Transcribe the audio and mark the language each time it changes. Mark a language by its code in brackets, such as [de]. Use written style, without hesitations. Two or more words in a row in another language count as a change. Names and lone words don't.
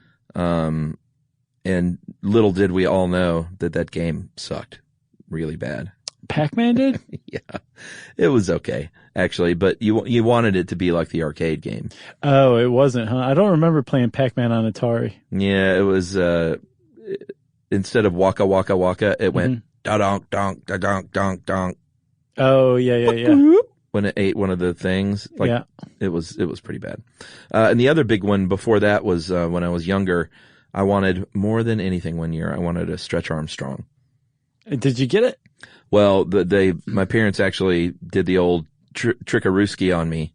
[en] And little did we all know that game sucked really bad. Pac-Man did? Yeah. It was okay, actually, but you wanted it to be like the arcade game. Oh, it wasn't, huh? I don't remember playing Pac-Man on Atari. Yeah, it was, instead of waka waka waka, it went da-donk, donk, da-donk, donk, donk. Oh, yeah. When it ate one of the things. Like, yeah. It was pretty bad. And the other big one before that was, when I was younger, I wanted more than anything one year. I wanted a Stretch Armstrong. Did you get it? Well, my parents actually did the old trickarooski on me.